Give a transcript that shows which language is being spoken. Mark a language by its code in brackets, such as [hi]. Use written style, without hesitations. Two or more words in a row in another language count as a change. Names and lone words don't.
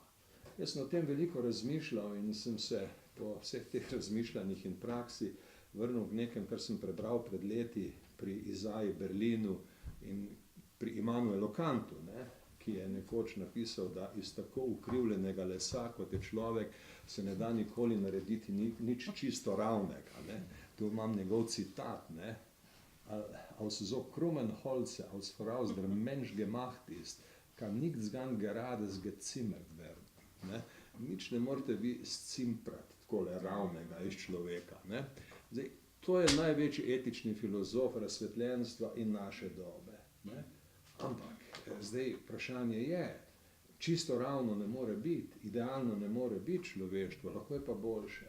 [sl] Jaz sem o tem veliko razmišljal in sem se po vseh teh razmišljanjih in praksi vrnil v nekem, kar sem prebral pred leti pri Izaji Berlinu in pri Immanuelu Kantu, ki je nekoč napisal, da iz tako ukrivljenega lesa, kot je človek, se ne da nikoli narediti nič čisto ravnega. Tu imam njegov citat, [de] aus so krummen Holze, aus voraus der Mensch gemacht ist, kann nichts ganz gerades gezimmert werden. [sl] Nič ne morete vi scimprati takole ravnega iz človeka. Zdaj, to je največji etični filozof razsvetljenstva in naše dobe. Ampak zdaj vprašanje je, čisto ravno ne more biti, idealno ne more biti človeštvo, lahko je pa boljše.